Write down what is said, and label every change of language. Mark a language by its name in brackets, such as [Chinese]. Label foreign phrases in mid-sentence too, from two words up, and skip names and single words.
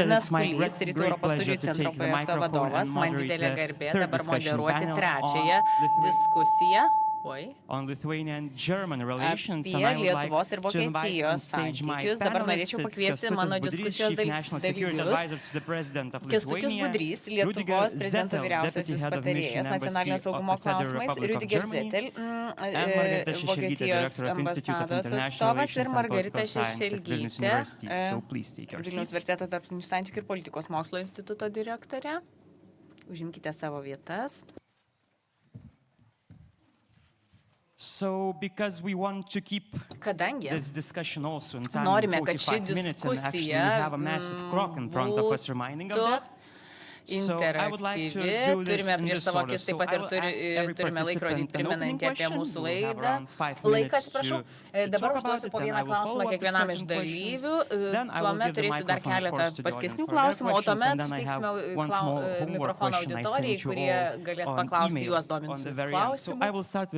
[English] It's my great pleasure to take the microphone and moderate the third discussion panel on Lithuanian and German relations, and I would like to invite on stage my panelists. It's Kęstutis Budrys, Chief National Security Advisor to the President of Lithuania, [Lithuanian] Lietuvos prezidento vyriausiasis patarėjas nacionalinio saugumo klausimais, Rydiger Zettel, Vokietijos ambasados atstovas ir Margarita Šešelgytė, Vilniaus universiteto tarptautinių santykių ir politikos mokslo instituto direktorė. Užimkite savo vietas. [English] So, because we want to keep this discussion also in time, [Lithuanian] norime, kad [English] 45 minutes, and actually we have a massive clock in front of us reminding of that. [Lithuanian] Interaktyvi, turime prieš savo akis taip pat ir turime laikrodį primenantį apie mūsų laidą. Laiką, atsiprašau, dabar užduosiu po vieną klausimą kiekvienam iš dalyvių, tuomet turėsiu dar keletą paskesnių klausimų, o tuomet suteiksime mikrofoną auditorijai, kurie galės paklausti juos dominančių klausimų.